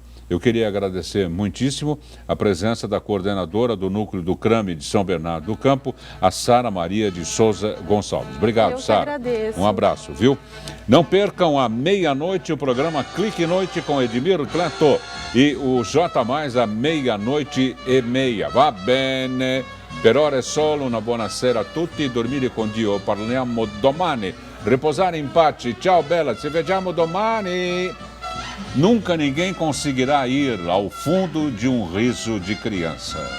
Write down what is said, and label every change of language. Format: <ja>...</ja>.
<pt>Eu queria agradecer muitíssimo a presença da coordenadora do núcleo do CRAMI de São Bernardo do Campo, a Sara Maria de Souza Gonçalves. Obrigado, Sara. Agradeço. Um abraço, viu? Não percam à meia-noite o programa Clique Noite com Edmir Cleto e o J+, à 00:30.</pt> <it>Va bene. Per ora è solo una buonasera a tutti, dormire con Dio, parliamo domani, riposare in pace, ciao bella, ci vediamo domani.</it> <pt>Nunca ninguém conseguirá ir ao fundo de um riso de criança.</pt>